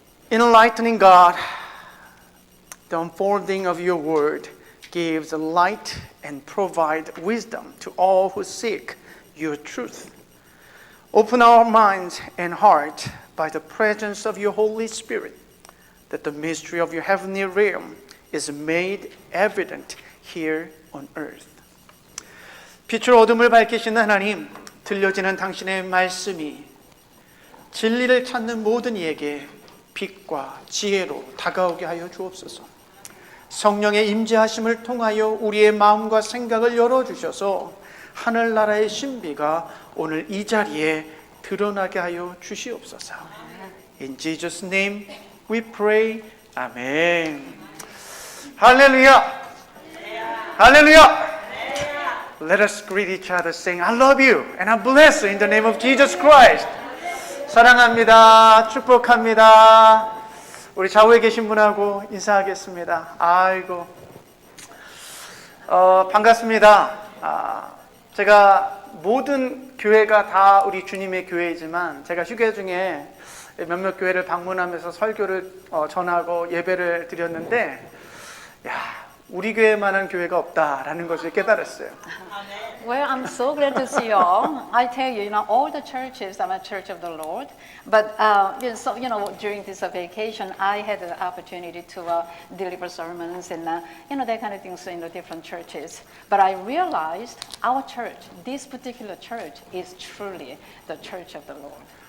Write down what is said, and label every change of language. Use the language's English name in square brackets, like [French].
[English] Enlightening God, the unfolding of your word gives light and provide wisdom to all who seek your truth. Open our minds and heart by the presence of your Holy Spirit, that the mystery of your heavenly realm is made evident here on earth. [Korean] 빛으로 어둠을 밝히시는 하나님, 들려지는 당신의 말씀이 진리를 찾는 모든 이에게 빛과 지혜로 다가오게 하여 주옵소서. 성령의 임재하심을 통하여 우리의 마음과 생각을 열어주셔서 하늘나라의 신비가 오늘 이 자리에 드러나게 하여 주시옵소서. [English] In Jesus' name we pray. Amen. 할렐루야. 할렐루야. Let us greet each other saying, I love you and I bless you in the name of Jesus Christ. [Korean] 사랑합니다. 축복합니다. 우리 좌우에 계신 분하고 인사하겠습니다. 아이고, 반갑습니다. 제가 모든 교회가 다 우리 주님의 교회이지만 제가 휴게 중에 몇몇 교회를 방문하면서 설교를 전하고 예배를 드렸는데, 야, 우리 교회만한 교회가 없다라는 것을 깨달았어요. [English] Well, I'm so glad to see you all. I tell you, all the churches are a church of the Lord. But so, during this vacation, I had the opportunity to deliver sermons and that kind of things in the different churches. But I realized our church, this particular church, is truly the church of the Lord.